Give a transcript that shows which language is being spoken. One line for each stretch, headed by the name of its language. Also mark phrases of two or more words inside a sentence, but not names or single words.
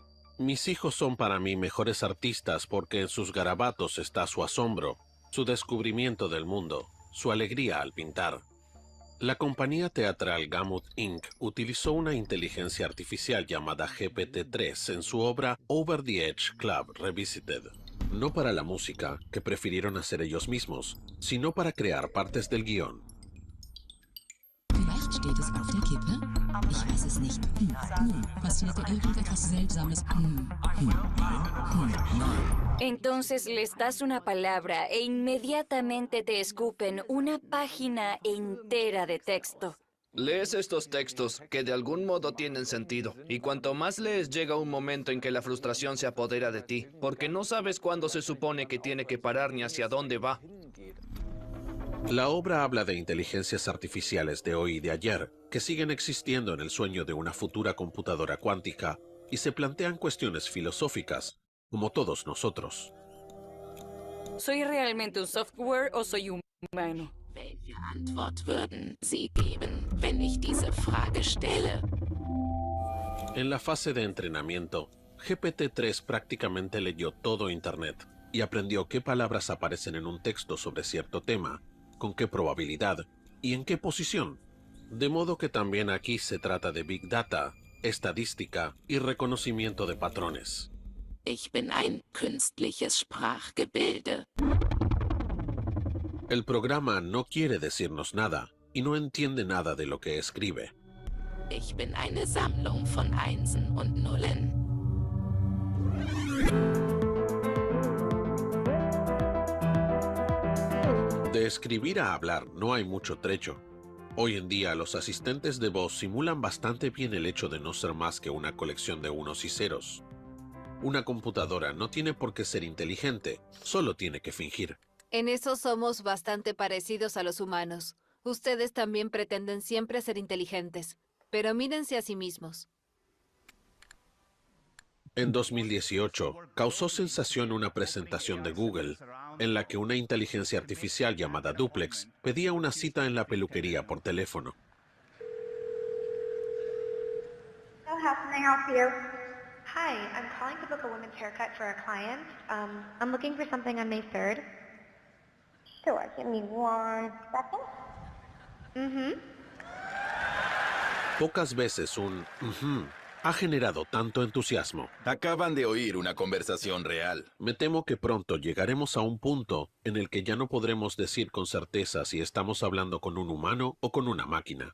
Spanish: Mis hijos son para mí mejores artistas porque en sus garabatos está su asombro, su descubrimiento del mundo, su alegría al pintar. La compañía teatral Gamut Inc. utilizó una inteligencia artificial llamada GPT-3 en su obra Over the Edge Club Revisited. No para la música, que prefirieron hacer ellos mismos, sino para crear partes del guión.
German: Vielleicht steht es auf der Kippe. Ich weiß es nicht. Passierte irgendetwas Seltsames.
Spanish: Entonces les das una palabra e inmediatamente te escupen una página entera de texto. Lees estos textos que de algún modo tienen sentido, y cuanto más lees llega un momento en que la frustración se apodera de ti, porque no sabes cuándo se supone que tiene que parar ni hacia dónde va. La obra habla de inteligencias artificiales de hoy y de ayer, que siguen existiendo en el sueño de una futura computadora cuántica y se plantean cuestiones filosóficas, como todos nosotros. ¿Soy realmente un software o soy un humano?
German: Welche Antwort würden Sie geben, wenn ich diese Frage stelle?
Spanish: En la fase de entrenamiento, GPT-3 prácticamente leyó todo Internet y aprendió qué palabras aparecen en un texto sobre cierto tema, con qué probabilidad y en qué posición. De modo que también aquí se trata de
English: Big Data,
Spanish: estadística y reconocimiento de patrones.
German: Ich bin ein künstliches Sprachgebilde.
Spanish: El programa no quiere decirnos nada y no entiende nada de lo que escribe.
German: Ich bin eine Sammlung von Einsen und Nullen.
Spanish: De escribir a hablar no hay mucho trecho. Hoy en día los asistentes de voz simulan bastante bien el hecho de no ser más que una colección de unos y ceros. Una computadora no tiene por qué ser inteligente, solo tiene que fingir. En eso somos bastante parecidos a los humanos. Ustedes también pretenden siempre ser inteligentes, pero mírense a sí mismos. En 2018, causó sensación una presentación de Google, en la que una inteligencia artificial llamada Duplex pedía una cita en la peluquería por teléfono.
English: So how can I help you? Hi, I'm calling to book a women's haircut for a client. I'm looking for something on May 3rd. Sure, give me 1 second.
Spanish: Pocas veces un ha generado tanto entusiasmo. Acaban de oír una conversación real. Me temo que pronto llegaremos a un punto en el que ya no podremos decir con certeza si estamos hablando con un humano o con una máquina.